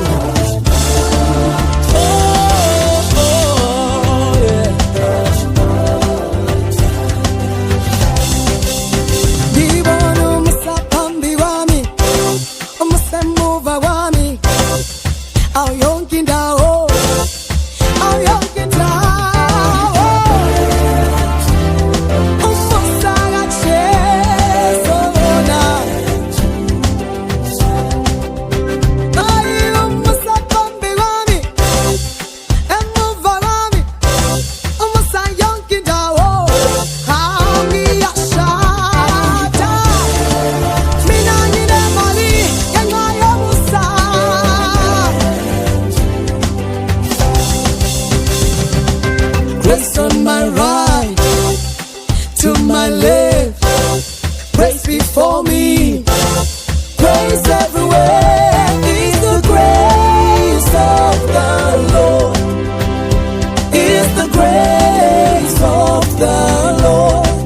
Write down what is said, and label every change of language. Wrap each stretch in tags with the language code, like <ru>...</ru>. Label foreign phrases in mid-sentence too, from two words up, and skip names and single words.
<zu>ndibona umusa phambi kwami umusa emuva kwami awu yonke indawo awu yonke indawo umusa kajesu bona ayi umusa phambi kwami emuva kwami umusa yonke indawo angiyashada mina nginemali ngenxa yomusa</zu> <en>grace on my right to my left grace before me grace everywhere is the grace of the Lord is the grace of the Lord</en>